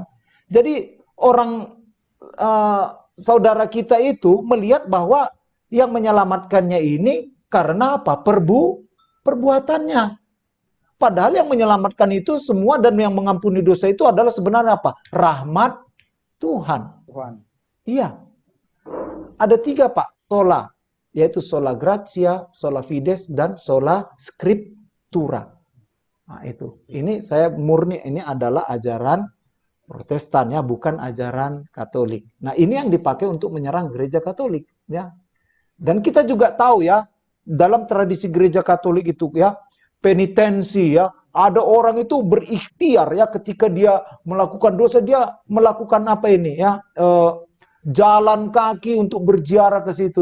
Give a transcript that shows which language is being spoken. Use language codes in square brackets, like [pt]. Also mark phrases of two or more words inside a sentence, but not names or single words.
[id] Jadi orang saudara kita itu melihat bahwa yang menyelamatkannya ini karena apa? Perbuatannya. Padahal yang menyelamatkan itu semua dan yang mengampuni dosa itu adalah sebenarnya apa? Rahmat Tuhan. Iya. Ada 3 Pak, sola. Yaitu [la] sola gratia, sola fides, [id] dan [la] sola scriptura. [id] Nah, itu. Ini saya murni, ini adalah ajaran Protestan ya, bukan ajaran Katolik. Nah, ini yang dipakai untuk menyerang gereja Katolik ya. Dan kita juga tahu ya, dalam tradisi gereja Katolik itu ya, penitensi ya, ada orang itu berikhtiar ya, ketika dia melakukan dosa, dia melakukan apa ini ya, jalan kaki untuk berziarah ke situ.